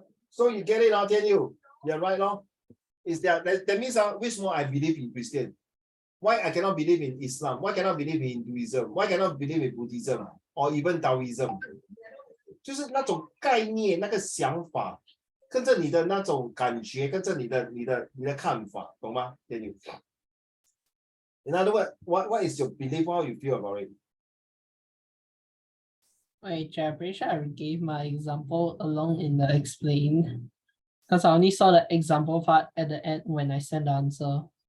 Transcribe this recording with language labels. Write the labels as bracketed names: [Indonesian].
[English] So you get it, I'll tell you. You're right, no? Is that means which more I believe in Christian? Why I cannot believe in Islam? Why cannot believe in Hinduism? Why cannot believe in Buddhism or even Taoism? [Chinese] 就是那种概念、那个想法，跟着你的那种感觉，跟着你的看法，懂吗 ？Daniel? [English] In other words, what is your belief? How you feel about it? Wait, I'm pretty sure I gave my example along in the explain. Because I only saw the example part at the end when I sent the answer.